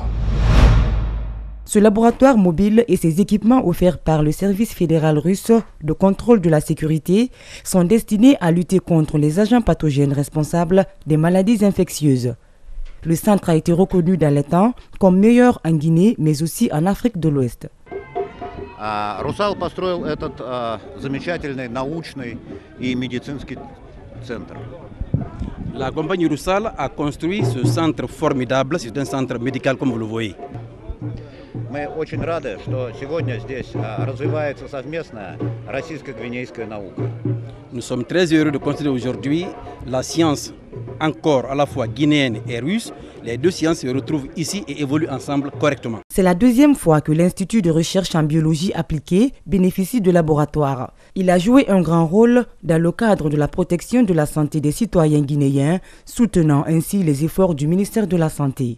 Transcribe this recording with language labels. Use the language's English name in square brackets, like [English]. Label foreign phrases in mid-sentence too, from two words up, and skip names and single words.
[French] Ce laboratoire mobile et ses équipements offerts par le service fédéral russe de contrôle de la sécurité sont destinés à lutter contre les agents pathogènes responsables des maladies infectieuses. Le centre a été reconnu dans les temps comme meilleur en Guinée, mais aussi en Afrique de l'Ouest. [Russian] Русал построил этот замечательный научный и медицинский центр. [French] La compagnie Rusal a construit ce centre formidable, c'est un centre médical comme vous le voyez. [Russian] Мы очень рады, что сегодня здесь развивается совместная российско-гвинейская наука. [French] Nous sommes très heureux de considérer aujourd'hui la science encore à la fois guinéenne et russe. Les deux sciences se retrouvent ici et évoluent ensemble correctement. C'est la 2e fois que l'Institut de recherche en biologie appliquée bénéficie de laboratoires. Il a joué un grand rôle dans le cadre de la protection de la santé des citoyens guinéens, soutenant ainsi les efforts du ministère de la Santé.